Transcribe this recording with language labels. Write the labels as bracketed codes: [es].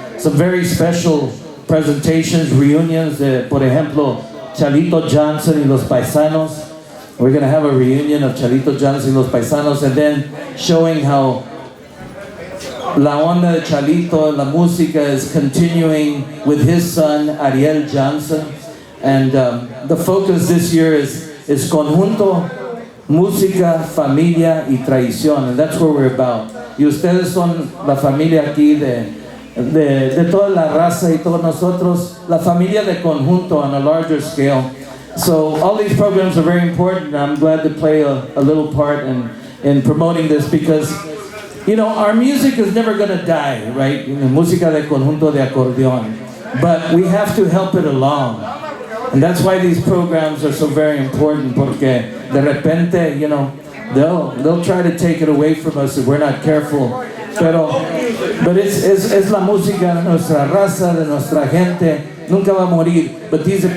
[en] Some very special presentations, reunions, por ejemplo, Chalito Johnson y Los Paisanos. We're going to have a reunion of Chalito Johnson y Los Paisanos, and then showing how [es] La Onda de Chalito, La Música, [en] is continuing with his son, Ariel Johnson. And the focus this year is Conjunto, Música, Familia y Tradición. And that's what we're about. [es] Y ustedes son la familia aquí de toda la raza y todos nosotros, la familia de Conjunto [en] on a larger scale. So all these programs are very important. I'm glad to play a little part in promoting this because You know, our music is never going to die, right? [es] Música de conjunto de acordeón. [en] But we have to help it along. And that's why these programs are so very important, [es] porque de repente, [en] you know, they'll try to take it away from us if we're not careful. [es] But es la música de nuestra raza, de nuestra gente. Nunca va a morir. [en] But these are